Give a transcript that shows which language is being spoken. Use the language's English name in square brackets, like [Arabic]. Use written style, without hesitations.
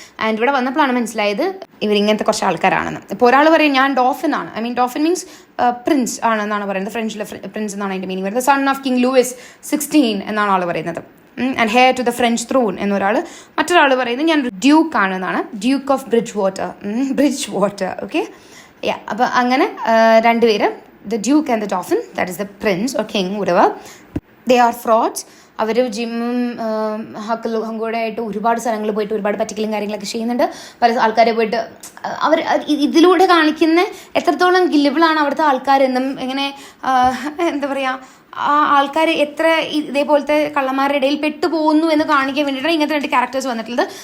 [Malayalam] And ഇവിടെ വന്നപ്പോഴാണ് മനസ്സിലായത് ഇവരിങ്ങനത്തെ കുറച്ച് ആൾക്കാരാണെന്ന്. ഇപ്പോൾ ഒരാൾ പറയും ഞാൻ ഡോഫിൻ ആണ്, ഐ മീൻ ഡോഫിൻ മീൻസ് പ്രിൻസ് ആണെന്നാണ് പറയുന്നത്, ഫ്രഞ്ചിലെ പ്രിൻസ് എന്നാണ് അതിൻ്റെ മീനിങ് വരുന്നത്. [English] son of king Louis 16 [Malayalam] എന്നാണ് ആൾ പറയുന്നത്. [English] and heir to the French throne [Malayalam] എന്നൊരാൾ. മറ്റൊരാൾ പറയുന്നത് ഞാൻ ഡ്യൂക്ക് ആണെന്നാണ്, Duke of bridge water. Okay, യാ. അപ്പോൾ അങ്ങനെ രണ്ടുപേര്, [English] the duke and the dauphin, that is the prince or king, whatever, they are frauds. [Malayalam] അവർ ജിമ്മും ഹക്കും കൂടെ ആയിട്ട് ഒരുപാട് സ്ഥലങ്ങളിൽ പോയിട്ട് ഒരുപാട് പറ്റിക്കലും കാര്യങ്ങളൊക്കെ ചെയ്യുന്നുണ്ട്. പല ആൾക്കാരെ പോയിട്ട് അവർ ഇതിലൂടെ കാണിക്കുന്ന എത്രത്തോളം ഗില്ലിബിളാണ് അവിടുത്തെ ആൾക്കാരെന്നും, എങ്ങനെ എന്താ പറയുക, ആ ആൾക്കാർ എത്ര ഇതേപോലത്തെ കള്ളന്മാരുടെ ഇടയിൽ പെട്ടുപോകുന്നു എന്ന് കാണിക്കാൻ വേണ്ടിയിട്ടാണ് ഇങ്ങനത്തെ രണ്ട് ക്യാരക്ടേഴ്സ് വന്നിട്ടുള്ളത്.